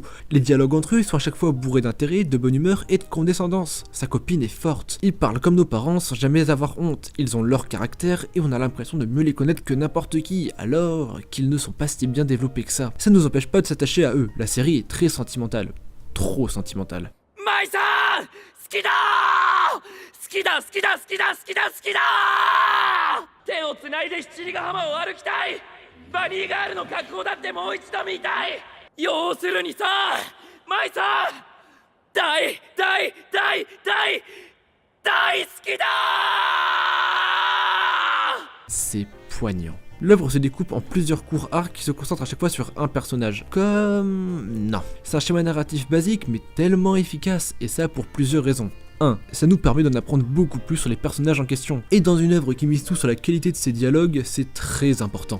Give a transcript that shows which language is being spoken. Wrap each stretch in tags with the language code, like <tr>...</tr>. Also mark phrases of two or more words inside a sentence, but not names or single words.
<fr>Les dialogues entre eux sont à chaque fois bourrés d'intérêt, de bonne humeur et de condescendance. Sa copine est forte. Ils parlent comme nos parents sans jamais avoir honte. Ils ont leur caractère et on a l'impression de mieux les connaître que n'importe qui, alors qu'ils ne sont pas si bien développés que ça. Ça ne nous empêche pas de s'attacher à eux. La série est très sentimentale. Trop sentimentale.</fr> <ja>Mai-san! 好きだー！好きだ好きだ好きだ好きだ好きだー！手をつないで七里ヶ浜を歩きたい！バニーガールの格好だってもう一度見たい！要するにさ、マイさん！大好きだー！</ja> <fr>C'est poignant. L'œuvre se découpe en plusieurs courts arcs qui se concentrent à chaque fois sur un personnage. Comme... non. C'est un schéma narratif basique mais tellement efficace, et ça pour plusieurs raisons. 1. Ça nous permet d'en apprendre beaucoup plus sur les personnages en question. Et dans une œuvre qui mise tout sur la qualité de ses dialogues, c'est très important.</fr>